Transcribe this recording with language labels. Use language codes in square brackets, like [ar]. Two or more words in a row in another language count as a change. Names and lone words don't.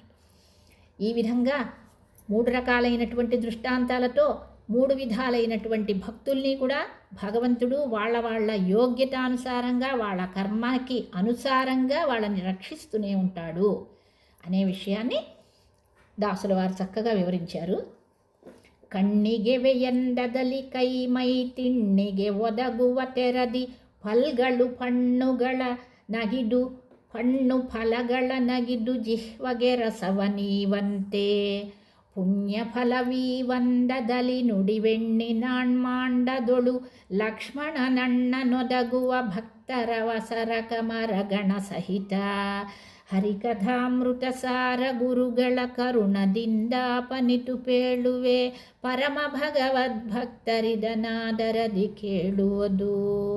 [te] ఈ విధంగా 3 రకాలైనటువంటి దృష్టాంతాలతో 3 విధాలైనటువంటి భక్తుల్ని కూడా భగవంతుడు వాళ్ళ యోగ్యతానుసారంగా, వాళ్ళ కర్మకి అనుసారంగా వాళ్ళని రక్షిస్తూనే ఉంటాడు అనే విషయాన్ని దాసుల వారు చక్కగా వివరించారు. [kn] ಕಣ್ಣಿಗೆ ವೆಯಂದದಲ್ಲಿ ಕೈಮೈ ತಿಣ್ಣಿಗೆ ಒದಗುವ ತೆರದಿ ಫಲ್ಗಳು ಪಣ್ಣುಗಳ ನಗಿದು ಪಣ್ಣು ಫಲಗಳ ನಗಿದು ಜಿಹ್ವಗೆ ರಸವ ನೀವಂತೆ ಪುಣ್ಯ ಫಲವೀವಂದದಲ್ಲಿ ನುಡಿವೆಣ್ಣಿನಾಣ್ಮಾಂಡದೊಳು ಲಕ್ಷ್ಮಣನಣ್ಣ ನೊದಗುವ ಭಕ್ತರ ವಸರ ಕಮರಗಣ ಸಹಿತ ಹರಿಕಥಾಮೃತ ಸಾರ ಗುರುಗಳ ಕರುಣದಿಂದಾಪನಿತು ಪೇಳುವೆ ಪರಮ ಭಗವದ್ಭಕ್ತರಿದನಾದರದಿ ಕೇಳುವುದು.